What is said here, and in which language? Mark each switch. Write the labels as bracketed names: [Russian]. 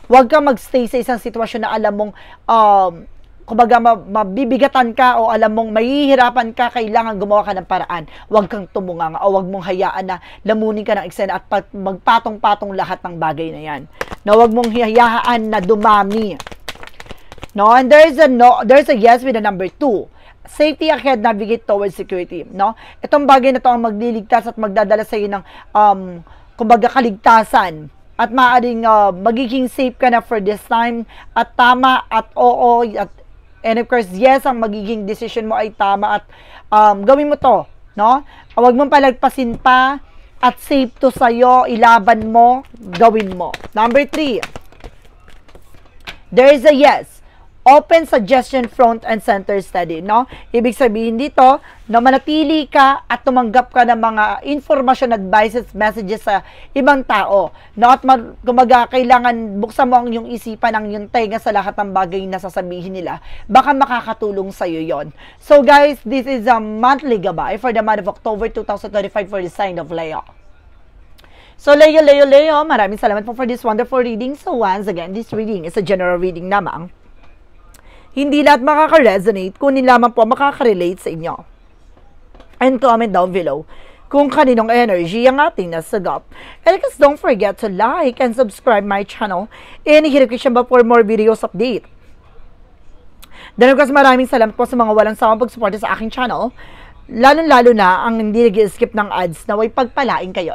[Filipino] Huwag ka magstay sa isang sitwasyon na alam mong, kumbaga, mabibigatan ka o alam mong mahihirapan ka, kailangan gumawa ka ng paraan. Huwag kang tumunganga o huwag mong hayaan na lamunin ka ng eksena at magpatong-patong lahat ng bagay na yan. Na huwag mong hayaan na dumami. No? [English] And there's a yes with the number 2. Safety ahead, navigate towards security, no? [Filipino] Itong bagay na to ang magliligtas at magdadala sa iyo ng kumbaga kaligtasan at maaaring magiging safe ka na for this time at tama at oo [English] and of course yes, [Filipino] ang magiging decision mo ay tama at gawin mo to, no? Huwag mong palagpasin pa at safe to sa'yo, ilaban mo, gawin mo. [English] Number 3. There is a yes. Open suggestion front and center study, no? [Filipino] Ibig sabihin dito, na manatili ka at tumanggap ka ng mga information, advices, messages sa ibang tao, no? At kumbaga, kailangan buksan mo ang iyong isipan, ang iyong tenga sa lahat ng bagay na sasabihin nila. Baka makakatulong sa iyo yon. [English] So guys, this is a monthly gabay for the month of October 2025 for the sign of Leo. So, Leo, [Filipino] maraming salamat po [English] for this wonderful reading. So, once again, this reading is a general reading lamang. [Filipino] Hindi lahat makaka-resonate, kunin lamang po makaka-relate sa inyo. [English] And comment down below [Filipino] kung kaninong energy ang ating nasagap. [English] And guys, don't forget to like and subscribe my channel and hit notification bell for more videos update. [Filipino] Then of course, maraming salamat po sa mga walang sawang pagsuporta sa aking channel. Lalo-lalo na ang hindi nag-skip ng ads na way pagpalain kayo.